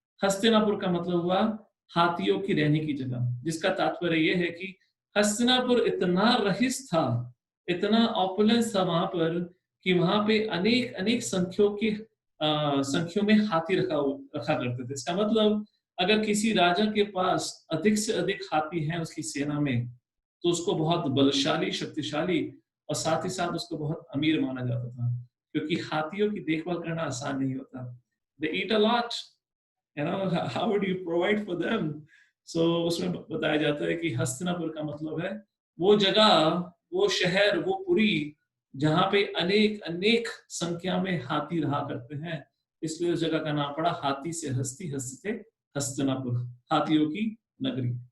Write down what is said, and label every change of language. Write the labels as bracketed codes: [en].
[hi] हस्तिनापुर का मतलब हुआ हाथियों की रहने की जगह, जिसका तात्पर्य यह है कि हस्तिनापुर इतना रईस था, इतना ऑपुलेंस था वहां पर, कि वहां पे अनेक अनेक संख्यों में हाथी रखा करते थे। इसका मतलब अगर किसी राजा के पास अधिक से अधिक हाथी हैं उसकी सेना में, तो उसको बहुत बलशाली, शक्तिशाली, और साथ ही साथ उसको बहुत अमीर माना जाता था, क्योंकि हाथियों की देखभाल करना आसान नहीं होता। [en] They eat a lot, you know, how would you provide for them? [hi] So उसमें बताया जाता है कि हस्तिनापुर का मतलब है वो जगह, वो शहर, वो पुरी, जहाँ पे अनेक अनेक संख्या में हाथी रहा करते हैं, इसलिए उस जगह का नाम पड़ा हाथी से हस्ती, हस्ती से हस्तिनापुर, हाथियों की नगरी।